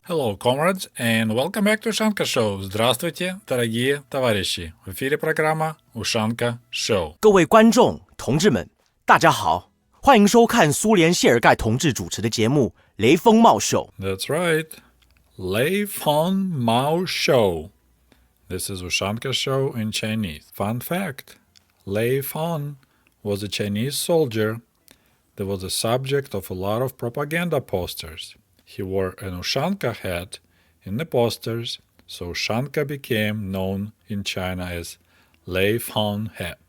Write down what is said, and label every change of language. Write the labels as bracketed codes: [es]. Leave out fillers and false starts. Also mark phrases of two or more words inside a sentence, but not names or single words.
[en] Hello, comrades, and welcome back to Ushanka Show. [ru] Здравствуйте, дорогие товарищи. В эфире программа Ushanka Show. [zh] 各位观众、同志们，大家好，欢迎收看苏联谢尔盖同志主持的节目《雷锋茂秀》。 [en] That's right. Leifon Mao Show. This is Ushanka Show in Chinese. Fun fact. Leifon was a Chinese soldier that was the subject of a lot of propaganda posters. He wore an Ushanka hat in the posters, so Ushanka became known in China as Leifon hat.